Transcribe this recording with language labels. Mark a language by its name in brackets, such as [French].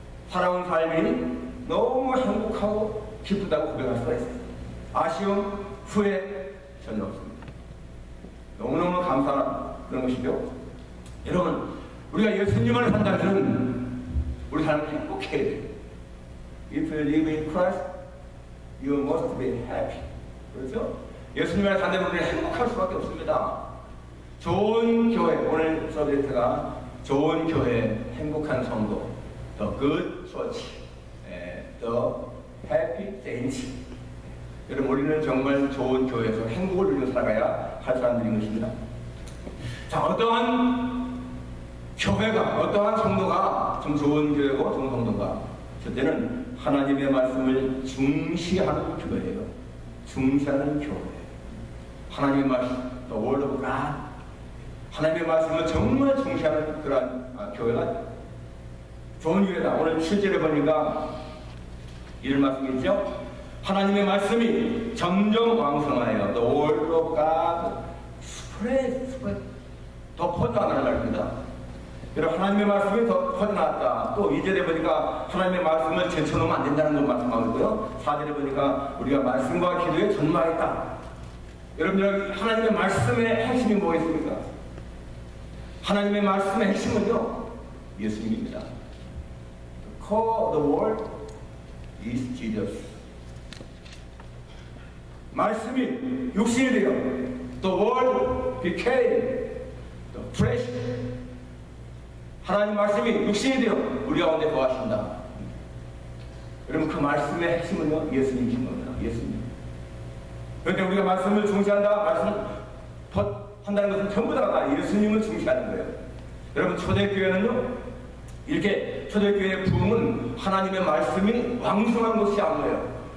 [Korean] 살아온 삶이 너무 행복하고 기쁘다고 고백할 수가 있어요. 아쉬움, 후회 전혀 없습니다. 너무너무 감사한 그런 것이죠. 여러분, 우리가 예수님을 한다면 우리 삶을 행복해야 돼요. [English] If you live in Christ, you must be happy. [Korean] 그렇죠? 예수님을 한다면 우리는 행복할 수밖에 없습니다. 좋은 교회, 오늘 서브젝트가 좋은 교회, 행복한 성도, [English] The Good Church, The Happy Saints. [Korean] 여러분, 우리는 정말 좋은 교회에서 행복을 누리며 살아가야 할 사람들인 것입니다. 자, 어떠한 교회가, 어떠한 성도가 좀 좋은 교회고 좋은 성도가? 첫째는 하나님의 말씀을 중시하는 교회예요. 중시하는 교회. 하나님의 말씀, [English] The Word of God. [Korean] 하나님의 말씀을 정말 중시하는 그러한 교회가 좋은 교회다. 오늘 실제로 보니까 이런 말씀이 있죠. 하나님의 말씀이 점점 왕성하여 [English] The Word of God spread [Korean] 더 퍼져나가는 말입니다. 여러분 하나님의 말씀이 더 퍼져나왔다. 또 2절에 보니까 하나님의 말씀을 제쳐놓으면 안 된다는 걸 말씀하고요. 4절에 보니까 우리가 말씀과 기도에 전무하겠다. 여러분들 하나님의 말씀의 핵심이 뭐겠습니까? 하나님의 말씀의 핵심은요 예수님입니다. [English] The core of the word is Jesus. [Korean] 말씀이 육신이 되어 [English] The word became the flesh. [Korean] 하나님 말씀이 육신이 되어 우리 가운데 거하신다. 여러분 그 말씀의 핵심은요 예수님이신 겁니다. 예수님. 그런데 우리가 말씀을 중시한다, 말씀을 한다는 것은 전부 다 예수님을 중시하는 거예요. 여러분 초대교회는요 이렇게 초대교회의 부흥은 하나님의 말씀이 왕성한 것이 아니에요.